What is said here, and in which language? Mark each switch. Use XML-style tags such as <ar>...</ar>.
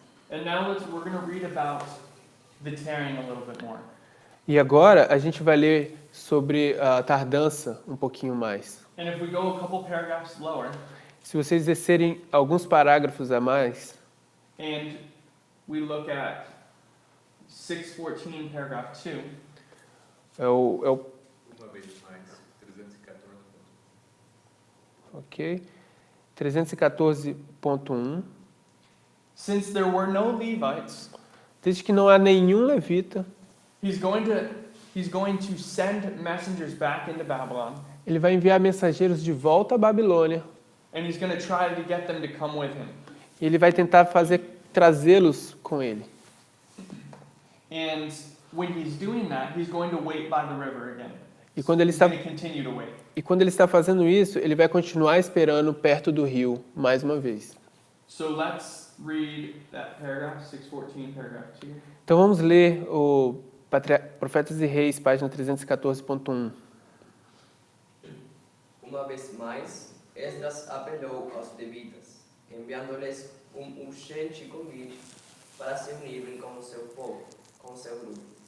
<en>And now we're going to read about the tarrying a little bit more.</en> <pt>E agora a gente vai ler sobre a tardança um pouquinho mais.</pt> <en>And if we go a couple paragraphs lower,</en> <pt>Se vocês descerem alguns parágrafos a mais,</pt> <en>and we look at 6:14, paragraph 2,</en> <pt>é o Uma vez mais, 314. ok, 314.1.</pt> <en>since there were no Levites,</en> <pt>Desde que não há nenhum levita,</pt> <en>he's going to send messengers back into Babylon,</en> <pt>ele vai enviar mensageiros de volta à Babilônia.</pt> <en>and he's going to try to get them to come with him.</en> <pt>E ele vai tentar trazê-los com ele.</pt> <en>And when he's doing that, he's going to wait by the river again.</en> <pt>E quando ele</pt> <en>He's</en> <pt>está</pt> <en>going to continue to wait.</en> <pt>E quando ele está fazendo isso, ele vai continuar esperando perto do rio, mais uma vez.</pt> <en>So let's read that paragraph, 6:14, paragraph 2.</en> <pt>Então vamos ler o Profetas e Reis, página 314.1. Uma vez mais, Esdras apelou aos levitas, enviando-lhes urgente convite para se unirem com o seu povo, com o seu grupo.</pt>